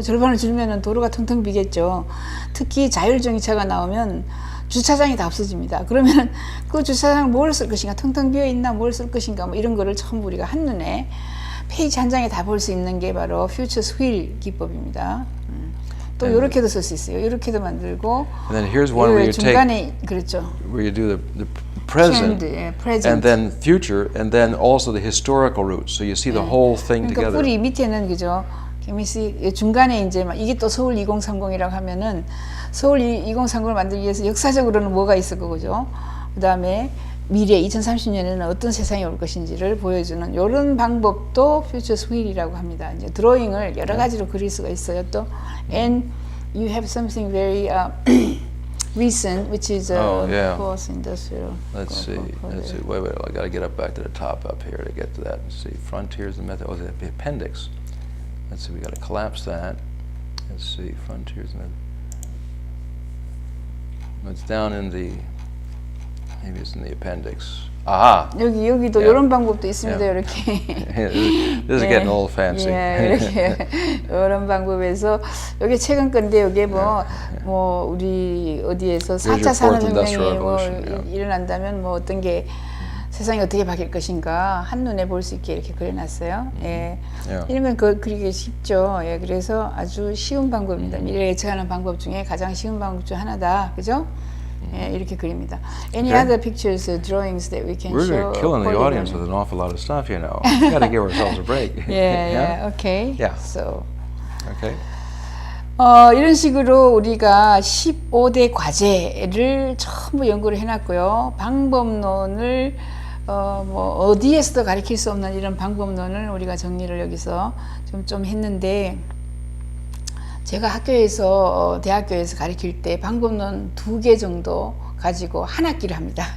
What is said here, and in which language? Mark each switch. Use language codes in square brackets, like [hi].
[ko] 절반을 줄면은 도로가 텅텅 비겠죠. 특히 자율주행차가 나오면 주차장이 다 없어집니다. 그러면 그 주차장을 뭘 쓸 것인가, 텅텅 비어 있나, 뭘 쓸 것인가, 뭐 이런 거를 처음 우리가 한눈에 페이지 한 장에 다 볼 수 있는 게 바로 Future's wheel 기법입니다. 또 이렇게도 쓸 수 있어요. 이렇게도 만들고. [en] And then here's one where you [ko] 중간에 그렇죠. [en] where you do the present, present. and then future, and then also the historical roots. So you see the whole thing [ko] 그러니까 [en] together. [ko] 뿌리 밑에는 그죠. 개미씨 중간에 이제 막 이게 또 서울 2030이라고 하면은 서울 2030을 만들기 위해서 역사적으로는 뭐가 있을 거죠. 그다음에 미래 2030년에는 어떤 세상이 올 것인지를 보여주는 이런 방법도 Future's wheel이라고 합니다. 이제 드로잉을 여러 가지로 그릴 수가 있어요. [en] 또 and you have something very recent, which is fourth industrial. Let's see. Wait. I got to get up back to the top up here to get to that. Let's see. Frontiers, the method. Oh, the appendix. Let's see. We got to collapse that. Let's see. Frontiers, the method. It's down in the. Maybe it's in the appendix. Aha. [ko] 여기도 이런 방법도 있습니다. 이렇게. [en] This is getting a little fancy. [ko] 이렇게 이런 방법에서 이게 최근 건데 이게 뭐 우리 어디에서 4차 산업혁명이 뭐 일어난다면 뭐 어떤 게 세상이 어떻게 바뀔 것인가 한눈에 볼 수 있게 이렇게 그려놨어요. 예. 이런 건 그리기 쉽죠. 예. 그래서 아주 쉬운 방법입니다. 미래를 예측하는 방법 중에 가장 쉬운 방법 중 하나다. 그죠? 예, 이렇게 그립니다. [en] Any other pictures, drawings that we can show? We're killing the audience with an awful lot of stuff, you know. We got to give ourselves a break. Yeah. Okay. Yeah. So. Okay. [ko] 이런 식으로 우리가 15대 과제를 전부 연구를 해놨고요. 방법론을 뭐 어디에서도 가르칠 수 없는 이런 방법론을 우리가 정리를 여기서 좀 했는데, 제가 학교에서 대학교에서 가르칠 때 방법론 2개 정도 가지고 한 학기를 합니다.